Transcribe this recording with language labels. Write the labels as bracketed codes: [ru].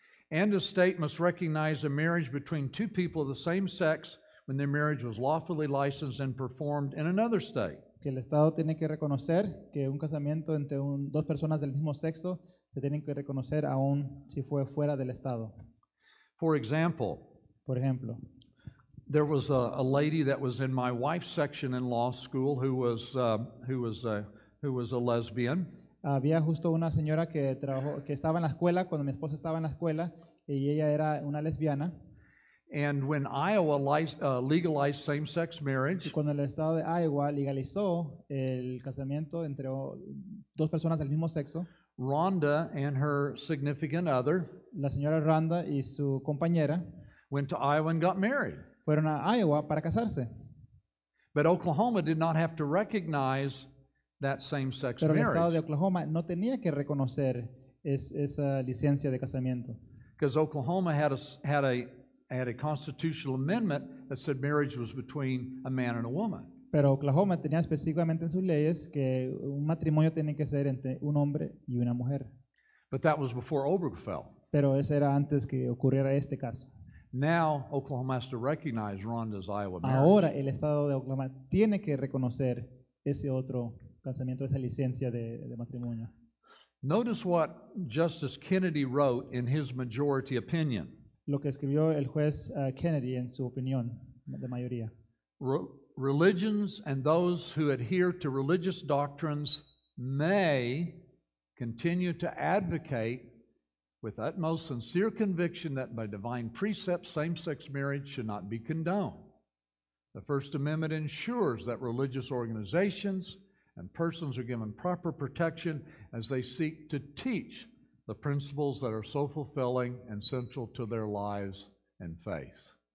[en] and a state must recognize a marriage between two people of the same sex when their marriage was lawfully licensed and performed in another state. [es] que el Estado tiene que reconocer que un casamiento entre dos personas del mismo sexo se tienen que reconocer aún si fue fuera del Estado. [en] For example, [es] Por ejemplo, [en] there was a lady that was in my wife's section in law school who was a lesbian, [es] había justo una señora que estaba en la escuela cuando mi esposa estaba en la escuela y ella era una lesbiana. [en] and when Iowa legalized same-sex [es] Y [en] marriage, [es] cuando el estado de Iowa legalizó el casamiento entre dos personas del mismo sexo, [en] Rhonda and her significant other [es] la señora Randa y su compañera [en] went to Iowa and got married. [es] fueron a Iowa para casarse. [en] But Oklahoma did not have to recognize that same-sex [es] Pero el estado de [en] marriage [es] Oklahoma no tenía que reconocer esa licencia de casamiento. [en] because Oklahoma had a constitutional amendment that said marriage was between a man and a woman. [es] Pero Oklahoma tenía específicamente en sus leyes que un matrimonio tiene que ser entre un hombre y una mujer. [en] But that was before Obergefell. [es] Pero eso era antes que ocurriera este caso. [en] Now Oklahoma has to recognize Rhonda's Iowa marriage. [es] Ahora el estado de Oklahoma tiene que reconocer ese otro casamiento, esa licencia de matrimonio. [en] Notice what Justice Kennedy wrote in his majority opinion. [es] Lo que escribió el juez Kennedy en su opinión de mayoría. [en] Religions and those who adhere to religious doctrines may continue to advocate with utmost sincere conviction that by divine precept same-sex marriage should not be condoned. The First Amendment ensures that religious organizations and persons are given proper protection as they seek to teach the principles that are so fulfilling and central to their lives and faith.